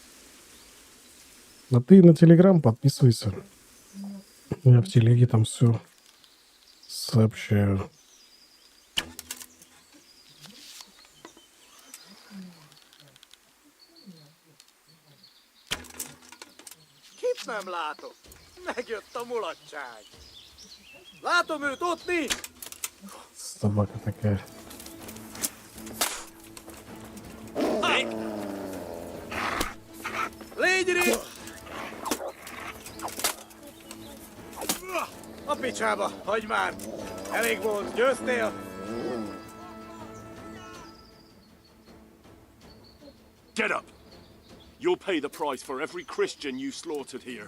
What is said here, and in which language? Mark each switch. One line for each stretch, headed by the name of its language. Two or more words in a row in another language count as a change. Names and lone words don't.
Russian: А ты на Телеграм подписывайся. Я в телеге там все сообщаю.
Hungarian: Kit nem látok. Megjött a mulatság. Látom őt ott nincs.
Russian: Собака такая.
Hungarian: Légy itt! A picsába, hagyd már! Elég volt, győztél?
English: Get up! You'll pay the price for every Christian you slaughtered here.